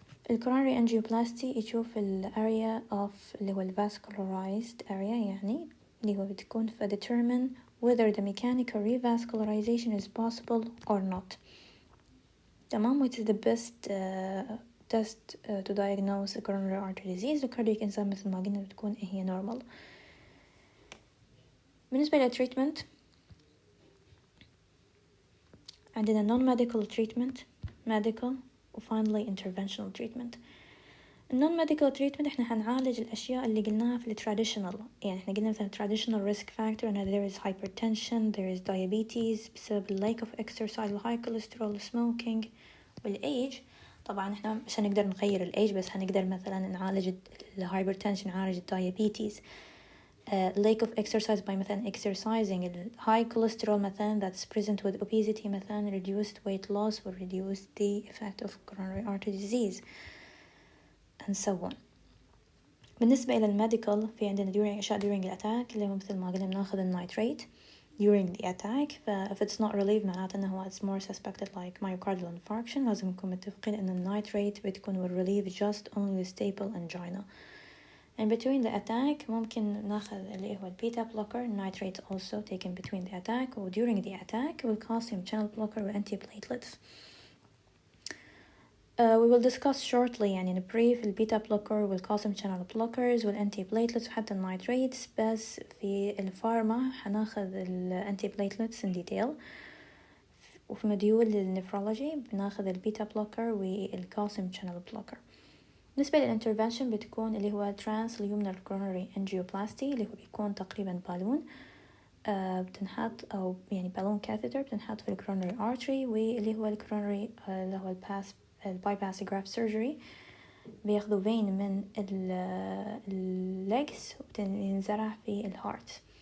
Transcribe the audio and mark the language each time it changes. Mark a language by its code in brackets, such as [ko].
[ar] الكورونري انجيوبلاستي يشوف الاريا of اللي هو الفاسكولارايزد area، يعني اللي هو بتكون [en] determine whether the mechanical revascularization is possible or not. تمام. which is the best test to diagnose a coronary artery disease. [ar] الكاردياك انزيم مثل ما قلنا بتكون هي normal. بالنسبة للتريتمنت عندنا [en] non-medical treatment, medical و finally interventional treatment. non-medical treatment [ar] احنا هنعالج الأشياء اللي قلناها في التراديشنال، يعني احنا قلنا مثلا [en] traditional risk factor and there is hypertension, there is diabetes بسبب lack of exercise, high cholesterol, smoking والage. [ar] طبعا احنا مش هنقدر نغير الايج، بس هنقدر مثلا نعالج الهايبرتنشن، نعالج الدايابيتيز. [en] lack of exercise by مثلا exercising. high cholesterol مثلا that's present with obesity مثلا reduced weight loss will reduce the effect of coronary artery disease and so on. [ar] بالنسبة إلى الميديكال في عندنا during الأتاك اللي هو مثل ما قلنا بناخذ النايتريت [en] during the attack. if it's not relieved [ar] معناته أنه [en] it's more suspected like myocardial infarction. [ar] لازم نكون متفقين أن النايتريت بتكون [en] will relieve just only the stable angina. and between the attack [ar] ممكن ناخذ اللي هو البيتا [en] blocker nitrate also taken between the attack و during the attack والcalcium channel blocker و antiplatelets. we will discuss shortly يعني in brief البيتا blocker والcalcium channel blockers والantiplatelets وحتى النايتريتس. [ar] بس في الفارما هناخذ الانتيبليتلتس [en] in detail. [ar] وفي مديول النفرولوجي بناخذ البيتا blocker والcalcium channel blocker. بالنسبة للانترفنشن بتكون اللي هو transluminal coronary angioplasty اللي هو بيكون تقريبا بالون بتنحط أو يعني بالون كاثيتر بتنحط في الكورونري artery، واللي هو الكورونري اللي هو البايباس جرافت سيرجري بياخدوا فين من الليجز وبتنزرع في الهارت.